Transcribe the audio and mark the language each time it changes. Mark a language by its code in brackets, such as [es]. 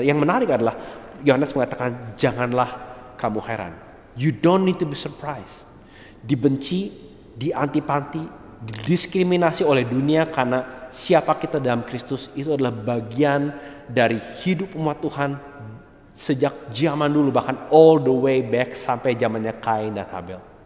[id] Yang menarik adalah Yohanes mengatakan janganlah kamu heran. [en] You don't need to be surprised. [id] Dibenci, dianti-panti, didiskriminasi oleh dunia karena siapa kita dalam Kristus itu adalah bagian dari hidup umat Tuhan sejak zaman dulu, bahkan [en] all the way back [id] sampai zamannya Kain dan Habel.